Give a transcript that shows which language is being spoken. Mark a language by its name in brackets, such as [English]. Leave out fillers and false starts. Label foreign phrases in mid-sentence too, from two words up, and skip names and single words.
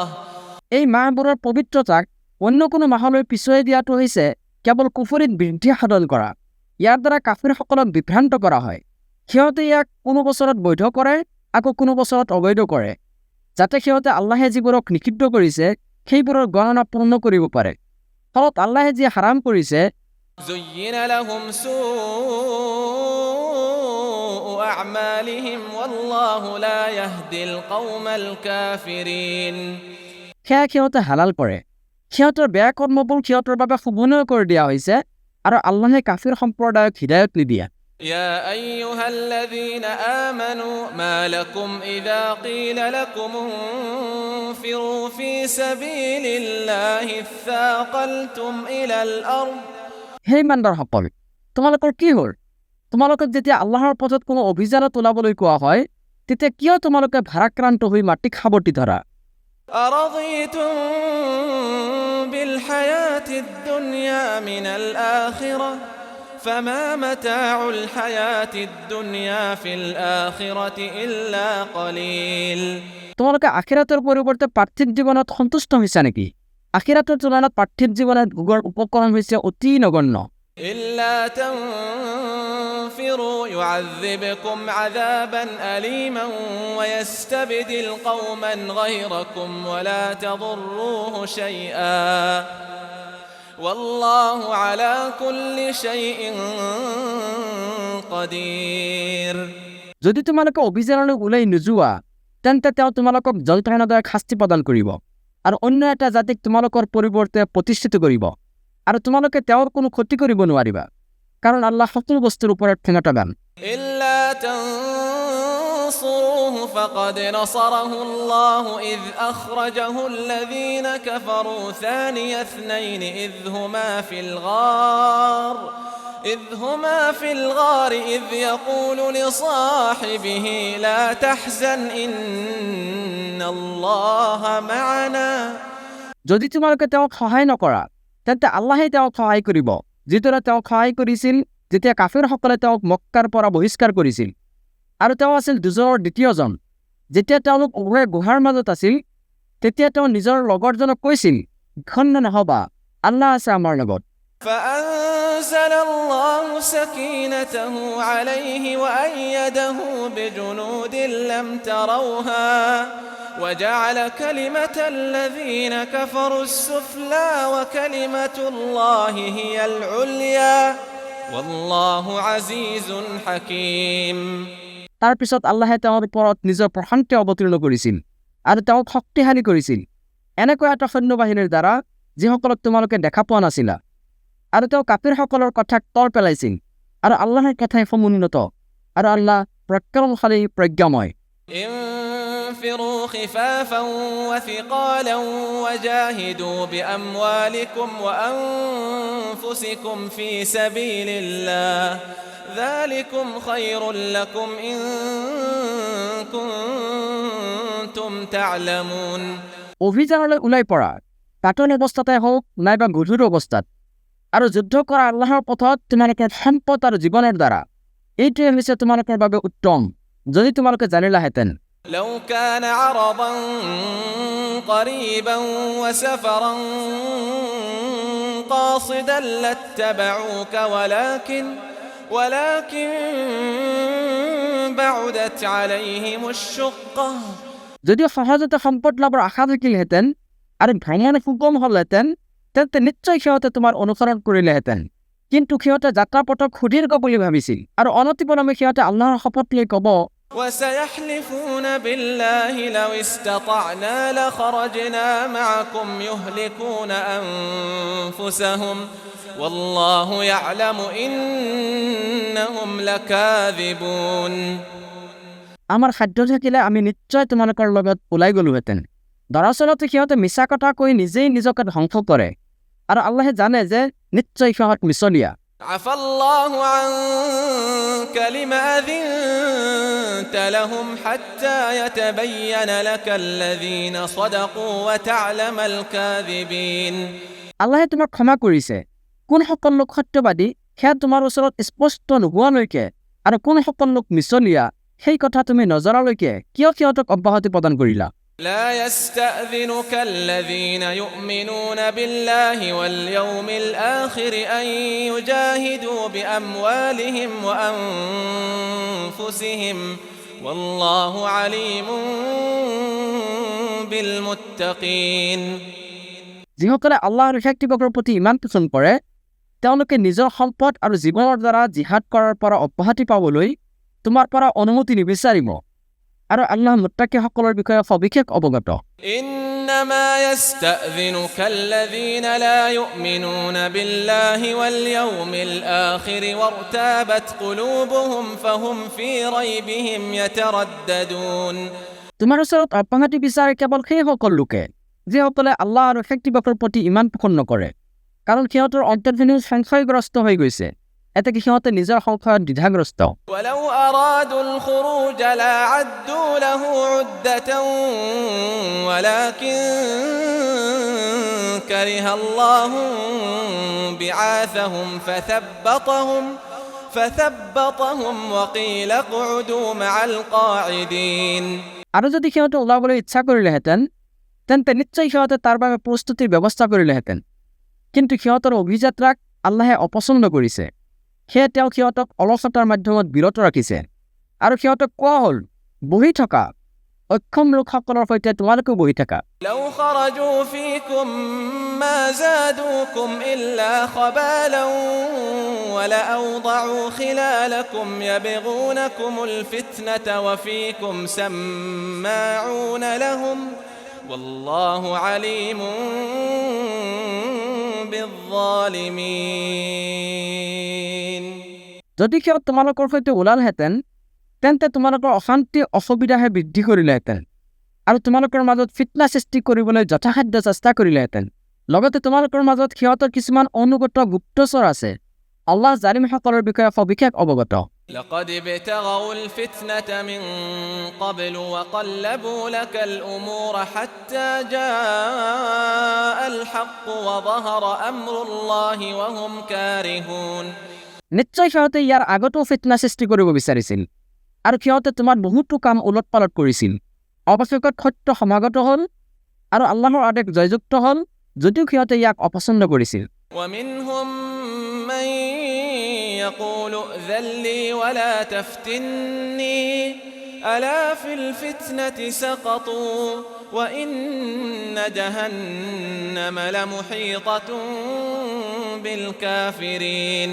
[Assamese] এই মাহবোৰৰ পবিত্ৰতাক অন্য কোনো মাহলৈ পিছুৱাই দিয়াটো হৈছে কেৱল কুফৰিত বৃদ্ধি সাধন কৰা ইয়াৰ দ্বাৰা কাফিৰসকলক বিভ্ৰান্ত কৰা হয় সিহঁতে ইয়াক কোনো বছৰত বৈধ কৰে আকৌ কোনো বছৰত অবৈধ কৰে যাতে সিহঁতে আল্লাহে যিবোৰক নিষিদ্ধ কৰিছে সেইবোৰৰ গণনা পূৰ্ণ কৰিব পাৰে ফলত আল্লাহে যি হাৰাম কৰিছে [Arabic] زين لهم سوء أعمالهم والله لا يهدي القوم الكافرين [Assamese] সেয়া সিহঁতে হালাল কৰে সিহঁতৰ বেয়া কৰ্মবোৰ সিহঁতৰ বাবে শুভনীয় কৰি দিয়া হৈছে আৰু আল্লাহে কাফিৰ সম্প্ৰদায়ক হিদায়ত নিদিয়ে [Arabic] يا أيها الذين آمنوا ما لكم إذا قيل لكم انفروا في سبيل الله اثاقلتم إلى الأرض [Assamese] হে ইমানদাৰসকল তোমালোকৰ কি হ'ল তোমালোকক যেতিয়া আল্লাহৰ পথত কোনো অভিযানত ওলাবলৈ কোৱা হয় তেতিয়া কিয় তোমালোকে ভাৰাক্ৰান্ত হৈ মাটি খাবতি ধৰা [Arabic] أرضيتم بالحياة الدنيا من الآخرة فما متاع الحياة الدنيا في الآخرة إلا قليل [Assamese] তোমালোকে আখিৰাতৰ পৰিৱৰ্তে পাৰ্থিৱ জীৱনত সন্তুষ্ট হৈছা নেকি আখিৰাতৰ তুলনাত পাৰ্থিৱ জীৱনত ভোগৰ উপকৰণ হৈছে অতি নগণ্য [Arabic] إلا تنفروا يعذبكم عذابا أليما ويستبدل قوما غيركم ولا تضروه شيئا والله على كل شيء قدير [Assamese] যদি তোমালোকে অভিযানলৈ ওলাই নোযোৱা তেন্তে তেওঁ তোমালোকক যন্ত্ৰণাদায়ক শাস্তি প্ৰদান কৰিব আৰু অন্য এটা জাতিক তোমালোকৰ পৰিৱৰ্তে প্ৰতিষ্ঠিত কৰিব আৰু তোমালোকে তেওঁৰ কোনো ক্ষতি কৰিব নোৱাৰিবা কাৰণ আল্লাহ সকলো বস্তুৰ ওপৰত ক্ষমতাবান [Arabic] إلا تنصروه فقد نصره الله إذ أخرجه الذين كفروا ثاني اثنين إذ هما في الغار إذ يقول لصاحبه لا تحزن إن الله معنا [Assamese] যদি তোমালোকে তেওঁক সহায় নকৰা তেন্তে আল্লাহে তেওঁক সহায় কৰিব যিদৰে তেওঁক সহায় কৰিছিল যেতিয়া কাফিৰসকলে তেওঁক মক্কাৰ পৰা বহিষ্কাৰ কৰিছিল আৰু তেওঁ আছিল দুজনৰ দ্বিতীয়জন যেতিয়া তেওঁলোক উভয়ে গুহাৰ মাজত আছিল তেতিয়া তেওঁ নিজৰ লগৰজনক কৈছিল খন্ন নহবা আল্লাহ আছে আমাৰ লগত [Arabic] فأنزل الله سكينته عليه وأيده بجنود لم تروها وجعل كلمة الذين كفروا السفلى وكلمة الله هي العليا والله عزيز حكيم [Assamese] তাৰ পিছত আল্লাহে তেওঁৰ ওপৰত নিজৰ প্ৰশান্তি অৱতীৰ্ণ কৰিছিল আৰু তেওঁক শক্তিশালী কৰিছিল এনেকুৱা এটা সৈন্যবাহিনীৰ দ্বাৰা যিসকলক তোমালোকে দেখা পোৱা নাছিলা আৰু তেওঁ কাফিৰসকলৰ কথাক তৰ পেলাইছিল আৰু আল্লাহৰ কথাই সমুন্নত আৰু আল্লাহ পৰাক্ৰমশালী প্ৰজ্ঞাময় [Arabic] انفروا خفافا وثقالا وجاهدوا بأموالكم وأنفسكم في سبيل الله ذلكم خير لكم إن كنتم تعلمون [Assamese] অভিযানলৈ ওলাই পৰা পাতল অৱস্থাতে হওক নাইবা গধুৰ অৱস্থাত আৰু যুদ্ধ কৰা আল্লাহৰ পথত তোমালোকে সম্পদ আৰু জীৱনৰ দ্বাৰা এইটোৱে হৈছে তোমালোকৰ বাবে উত্তম যদি তোমালোকে জানিলাহেঁতেন [Arabic] لو كان عرضا قريبا وسفرا قاصدا لاتبعوك ولكن بعدت عليهم الشقة [Assamese] যদিও সহজতে সম্পদ লাভৰ আশা থাকিলহেঁতেন আৰু ভ্ৰমণ সুগম হ'লহেঁতেন তেন্তে নিশ্চয় সিহঁতে তোমাৰ অনুসৰণ কৰিলেহেঁতেন কিন্তু সিহঁতে যাত্ৰা পথক সুদীৰ্ঘ বুলি ভাবিছিল আৰু অনতিপলমে সিহঁতে আল্লাহৰ শপত লৈ ক'ব [Arabic] وسيحلفون بالله لو استطعنا لخرجنا معكم يهلكون أنفسهم والله يعلم إنهم لكاذبون [Assamese] আমাৰ সাধ্য থাকিলে আমি নিশ্চয় তোমালোকৰ লগত ওলাই গলোহেঁতেন দৰাচলতে সিহঁতে মিছা কথা কৈ নিজেই নিজকে ধ্বংস কৰে আৰু আল্লাহে জানে যে নিশ্চয় সিহঁত মিছলীয়া [Arabic] عفى الله عنك لما أذنت لهم حتى يتبين لك الذين صدقوا وتعلم الكاذبين [Assamese] আল্লাহে তোমাক ক্ষমা কৰিছে কোনসকল লোক সত্যবাদী সেয়া তোমাৰ ওচৰত স্পষ্ট নোহোৱালৈকে আৰু কোনসকল লোক মিছলীয়া সেই কথা তুমি নজৰালৈকে কিয় সিহঁতক অব্যাহতি প্ৰদান কৰিলা [Arabic] لا يستأذنك الذين يؤمنون بالله واليوم الآخر أن يجاهدوا بأموالهم وأنفسهم والله عليم بالمتقين [Assamese] যিসকলে আল্লাহৰ শক্তিবাকৰ প্ৰতি ইমান পোষণ কৰে তেওঁলোকে নিজৰ সম্পদ আৰু জীৱনৰ দ্বাৰা জিহাদ কৰাৰ পৰা অব্যাহতি পাবলৈ তোমাৰ পৰা অনুমতি নিবিচাৰিব আৰু আল্লাহ মুত্তাকিসকলৰ বিষয়ে সবিশেষ অৱগত [Arabic] إنما يستأذنك الذين لا يؤمنون بالله واليوم الآخر وارتابت قلوبهم فهم في ريبهم يترددون [Assamese] তোমাৰ ওচৰত অব্যাহতি বিচাৰে কেৱল সেইসকল লোকে যিসকলে আল্লাহ আৰু শক্তিবাকৰ প্ৰতি ইমান পোষণ নকৰে কাৰণ সিহঁতৰ অন্তৰ্জনীয় সংশয়গ্ৰস্ত হৈ গৈছে এতে কি সিহঁতে নিজৰ সংশয়ত দ্বিধাগ্ৰস্ত। [Arabic] ولو أرادوا الخروج لأعدوا له عدة ولكن كره الله بعاثهم فثبطهم وقيل اقعدوا مع القاعدين। [Assamese] আৰু যদি সিহঁতে ওলাবলৈ ইচ্ছা কৰিলেহেঁতেন তেন্তে নিশ্চয় সিহঁতে তাৰ বাবে প্ৰস্তুতিৰ ব্যৱস্থা কৰিলেহেঁতেন, কিন্তু সিহঁতৰ অভিযাত্ৰাক আল্লাহে অপছন্দ কৰিছে, সেয়ে তেওঁ সিহঁতক অলসতাৰ মাধ্যমত বিৰত ৰাখিছে। আৰু সিহঁতক কোৱা হ'ল, বহি থকা, অক্ষম লোকসকলৰ সৈতে তোমালোকেও বহি থাকা। [Arabic] لو خرجوا فيكم ما زادوكم إلا خبالا ولأوضعوا خلالكم يبغونكم الفتنة وفيكم سماعون لهم والله عليم بالظالمين। [Assamese] যদি সিহঁত তোমালোকৰ সৈতে ওলালহেঁতেন তেন্তে তোমালোকৰ অশান্তি অসুবিধাহে বৃদ্ধি কৰিলেহেঁতেন আৰু তোমালোকৰ মাজত ফিতনা সৃষ্টি কৰিবলৈ যথাসাধ্য চেষ্টা কৰিলেহেঁতেন। লগতে তোমালোকৰ মাজত সিহঁতৰ কিছুমান অনুগত গুপ্তচৰ আছে। আল্লাহ জালিমসকলৰ বিষয়ে সবিশেষ অৱগত। [Arabic] لقد ابتغوا الفتنة من قبل وقلبوا لك الأمور حتى جاء الحق وظهر أمر الله وهم كارهون। [Assamese] নিশ্চয় সিহঁতে ইয়াৰ আগতো ফিতনা সৃষ্টি কৰিব বিচাৰিছিল আৰু সিহঁতে তোমাৰ বহুতো কাম ওলট পালট কৰিছিল। অৱশেষত সত্য সমাগত হ'ল আৰু আল্লাহৰ আদেশ জয়যুক্ত হ'ল, যদিও সিহঁতে ইয়াক অপছন্দ কৰিছিল। [Arabic] ومنهم من يقول ائذن لي ولا تفتني ألا في الفتنة سقطوا وإن جهنم لمحيطة بالكافرين।